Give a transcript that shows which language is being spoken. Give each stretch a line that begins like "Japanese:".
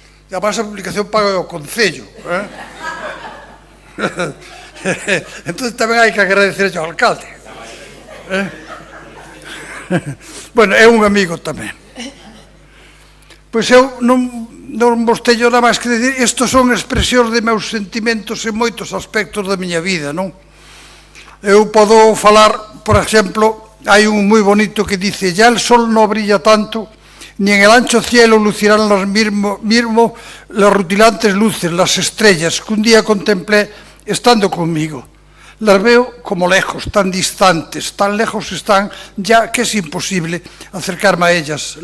Galician: E además a publicación paga o Concello. Entón tamén hai que agradecer ao alcalde. Bueno, é un amigo tamén. Pois eu non vos teño nada máis que dicir, estos son expresións de meus sentimentos en moitos aspectos da miña vida, non? Eu podo falar, por exemplo, hai un moi bonito que dice:
Spanish: ya el sol no brilla tanto, ni en el ancho cielo lucirán mismo las rutilantes luces, las estrellas que un día contemplé estando conmigo. Las veo como lejos, tan distantes, tan lejos están ya que es imposible acercarme a ellas.